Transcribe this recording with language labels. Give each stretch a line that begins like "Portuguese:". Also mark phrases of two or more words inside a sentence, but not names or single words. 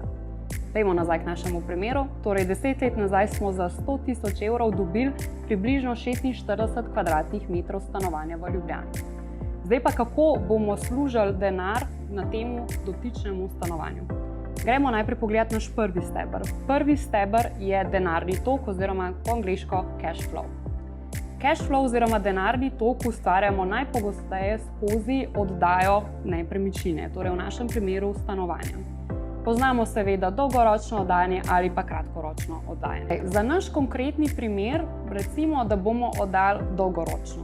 Slovenian: Dajmo nazaj k našemu primeru. Torej, 10 let nazaj smo za 100.000 evrov dobili približno 46 kvadratnih metrov stanovanja v Ljubljani. Zdaj pa kako bomo služili denar na temu dotičnemu stanovanju? Gremo najprej pogledati naš prvi steber. Prvi steber je denarni tok oziroma po angleško
English: cash flow. Cash flow
Slovenian: oziroma denarni tok ustvarjamo najpogosteje skozi oddajo nepremičnine, torej v našem primeru stanovanja. Poznamo seveda dolgoročno oddajanje ali pa kratkoročno oddajanje. Za naš konkretni primer, recimo, da bomo oddali dolgoročno.